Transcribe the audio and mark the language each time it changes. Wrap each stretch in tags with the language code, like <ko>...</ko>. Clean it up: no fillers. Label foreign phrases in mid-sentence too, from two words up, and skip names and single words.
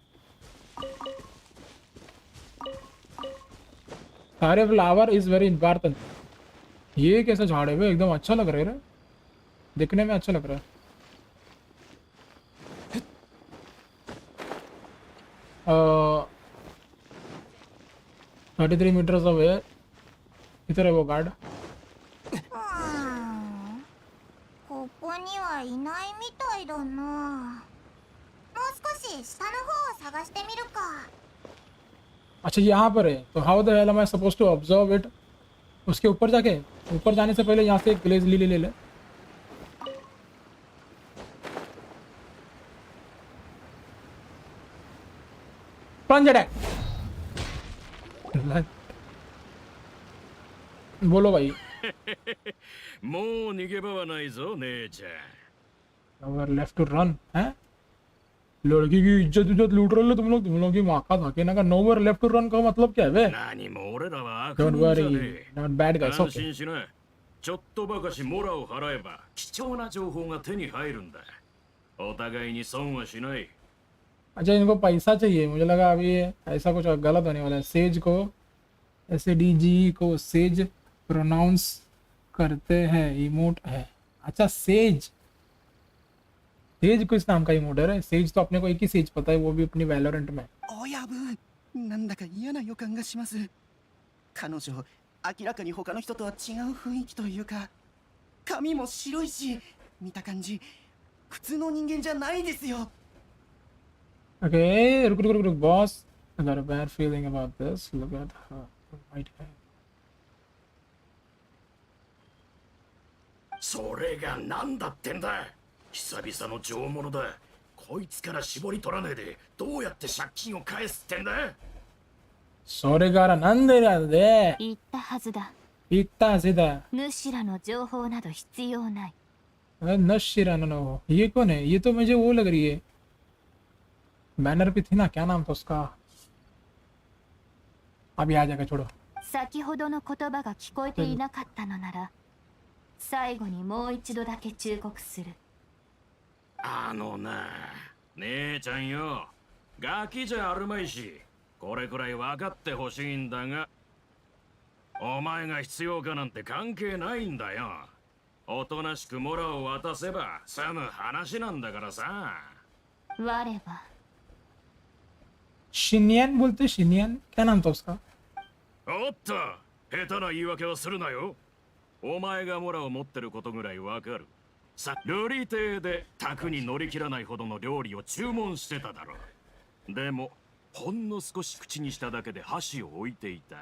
<hi>सारे</hi> <en>flower is very important</en> <hi>ये कैसा झाड़ है भाई एकदम अच्छा लग रहा है रे दिखने में अच्छा लग रहा है</hi> <en>33 meters away</en> <hi>इधर है वो गार्ड</hi> <ja>ここにはいないみたいだなもう少し下の方を探してみるか</ja> <hi>अच्छा यहाँ पर है तो</hi> <en>how the hell am I suppose to observe it</en> <hi>उसके ऊपर जाके ऊपर जाने से पहले यहाँ से एक ग्लेज ले ले</hi> <en>plunge attack</en> <hi>बोलो भाई</hi> <ja>もう逃げ場はないぞ、姉ちゃん。</ja> <en>nowhere left to run</en> <hi>हैं लड़की की इज्जत इज्जत लूट रहे हो तुम लोग की माँ का धके ना का</hi> <en>nowhere left to run</en> <hi>का मतलब क्या है बे</hi> <ja>何も俺らは悪</ja> <en>डोंट</en> <ja>人じゃ</ja> <en>वरी</en> <ja>ねえ。</ja> <en>not bad guys</en> <ja>安</ja> <en>ओके</en> <ja>心しな。ちょっとばかしモラを払えば貴重な情報が手に入るんだ。お互いに損はしない。</ja> <hi>अच्छा इनको पैसा चाहिए मुझे लगा अभी ऐसा कुछ गलत होने वाला है सेज को SADG को सेज प्रोनाउंस करते हैं इमोट है अच्छा सेज सेज किस नाम का इमोट है सेज तो अपने को एक ही सेज पता है वो भी अपनी वैलोरेंट में</hi> <ja>親分なんだか嫌な予感がします。彼女明らかに他の人とは違う雰囲気というか、髪も白いし、見た感じ普通の人間じゃないですよ。</ja> <en>Okay रुक boss I got a bad feeling about this look at her white hair</en> <ja>それが何だってんだ。久々の上物だ。こいつから絞り取らねえでどうやって借金を返すってんだ。それからなんでなんで言ったはずだ。言ったसीधा 主らの情報など必要ない。</ja> <hi>नशीरा नो ये कौन है ये तो मुझे वो लग रही है बैनर पे थी ना क्या नाम था उसका अभी आ जाएगा छोड़ो</hi> <ja>先ほどの言葉が聞こえていなかったのなら、最後にもう一度だけ忠告する。あのな、姉ちゃんよ、ガキじゃあるまいし、これくらい分かってほしいんだが、お前が必要かなんて関係ないんだよ。おとなしくモラを渡せば済む話なんだからさ。我は</ja> <hi>शिनियन बोलते शिनियन क्या नाम था उसका</hi> <ja>おっと、下手な言い訳はするなよ。お前がモラを持ってることぐらいわかる。さ、ルリ亭で卓に乗り切らないほどの料理を注文してただろう。でも、ほんの少し口にしただけで箸を置いていた。</ja>